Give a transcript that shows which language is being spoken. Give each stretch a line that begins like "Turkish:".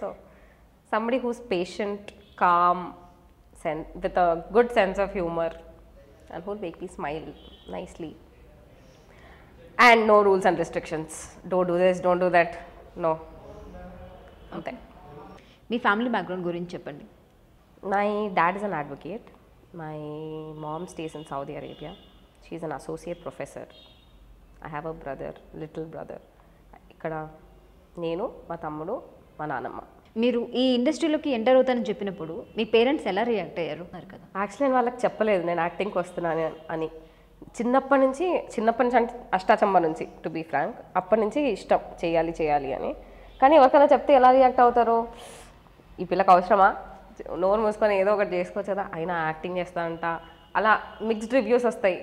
English: So somebody who's patient, calm, with a good sense of humour and who'll make me smile nicely. And no rules and restrictions, don't do this, don't do that, no,
Telugu: అంతే. మీ family background గురించి చెప్పండి.
English: My dad is an advocate. My mom stays in Saudi Arabia. She's an associate professor. I have a brother, little brother.
Telugu: ఇక్కడ నేను, మా తమ్ముడు, మా నాన్నమ్మ. మీరు ఈ ఇండస్ట్రీలోకి ఎంటర్ అవుతానని చెప్పినప్పుడు మీ పేరెంట్స్ ఎలా రియాక్ట్ అయ్యారు కదా? యాక్చువల్లీ నేను వాళ్ళకి చెప్పలేదు నేను యాక్టింగ్కి వస్తున్నాను అని. చిన్నప్పటి నుంచి అంటే అష్టాచమ్మ నుంచి,
English: to be frank,
Telugu: అప్పటి నుంచి ఇష్టం చేయాలి అని. కానీ ఎవరికైనా చెప్తే ఎలా రియాక్ట్ అవుతారు, ఈ పిల్లకి అవసరమా, నోరు మూసుకొని ఏదో ఒకటి చేసుకోవచ్చు కదా, అయినా యాక్టింగ్ చేస్తానంట, అలా మిక్స్డ్ రివ్యూస్ వస్తాయి.